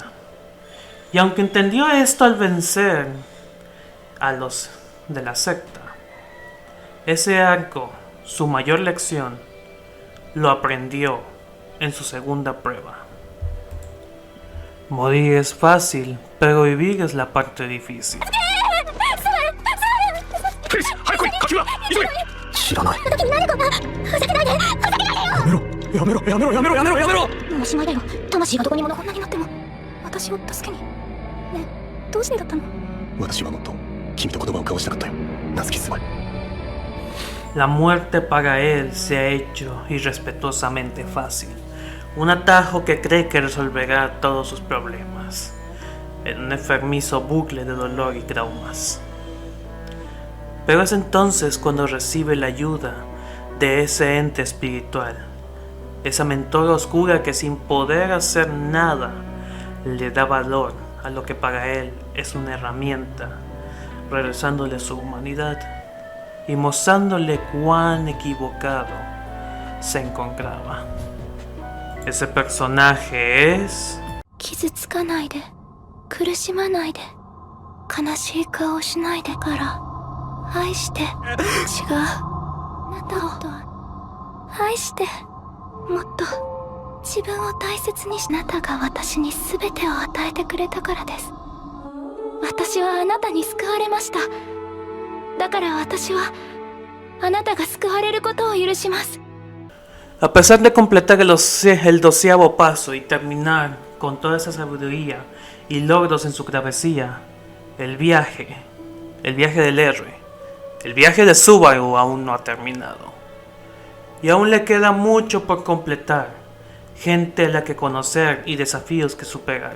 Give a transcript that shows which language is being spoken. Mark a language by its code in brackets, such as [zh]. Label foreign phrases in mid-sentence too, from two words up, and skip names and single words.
[es] Y aunque entendió esto al vencer a los de la secta, ese arco, su mayor lección, lo aprendió en su segunda prueba. Morir es fácil, pero vivir es la parte difícil. [ja] 知らないやめろもうおしまいだよ。魂がどこにもこんなになっても私を助けに。ねえ、どうしてだったの？私はもっと君と言葉を交わしたかったよ。ナツキスマイ。 [es] La muerte para él se ha hecho irrespetuosamente fácil. Un atajo que cree que resolverá todos sus problemas, en un enfermizo bucle de dolor y traumas. Pero es entonces cuando recibe la ayuda de ese ente espiritual, esa mentora oscura que sin poder hacer nada le da valor a lo que para él es una herramienta, regresándole su humanidad y mostrándole cuán equivocado se encontraba. Ese personaje es... [ja] 傷つかないで、苦しまないで、悲しい顔しないでから愛して。違う、あなたを愛して、もっと自分を大切にし。あなたが私に全てを与えてくれたからです。私はあなたに救われました。だから私はあなたが救われることを許します。 [es] A pesar de completar el 12º paso y terminar con toda esa sabiduría y logros en su travesía, el viaje del héroe, el viaje de Subaru aún no ha terminado. Y aún le queda mucho por completar, gente a la que conocer y desafíos que superar.